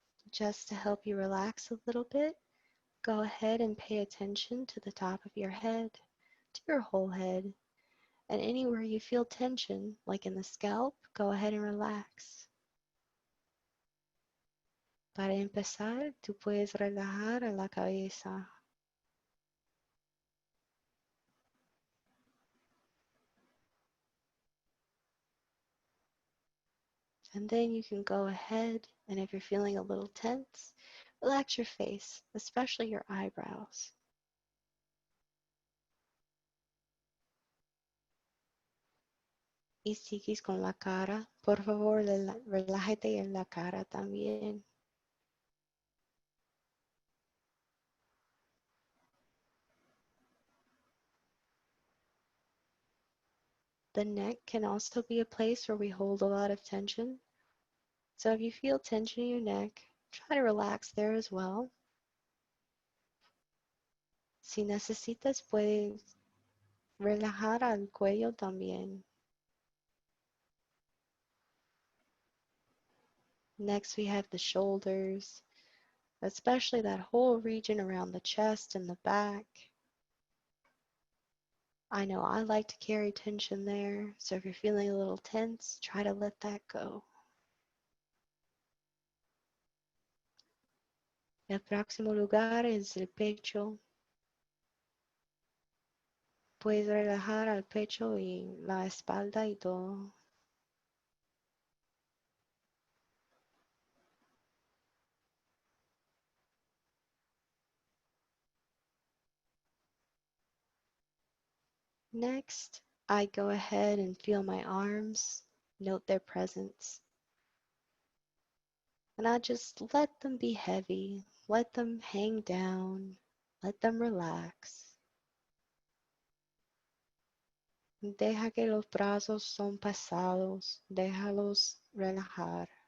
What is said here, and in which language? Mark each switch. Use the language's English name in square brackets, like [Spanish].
[English] just to help you relax a little bit, go ahead and pay attention to the top of your head, to your whole head, and anywhere you feel tension, like in the scalp, go ahead and relax. [Spanish] Para empezar, tú puedes relajar la cabeza. [English] And then you can go ahead, and if you're feeling a little tense, relax your face, especially your eyebrows. [Spanish] Y sigues con la cara, por favor, relájate en la cara también. [English] The neck can also be a place where we hold a lot of tension. So if you feel tension in your neck, try to relax there as well. [Spanish] Si necesitas, puedes relajar al cuello también. [English] Next, we have the shoulders, especially that whole region around the chest and the back. I know I like to carry tension there, so if you're feeling a little tense, try to let that go. [Spanish] El próximo lugar es el pecho. Puedes relajar al pecho y la espalda y todo. [English] Next, I go ahead and feel my arms, note their presence. And I just let them be heavy, let them hang down, let them relax. [Spanish] Deja que los brazos son pesados, déjalos relajar.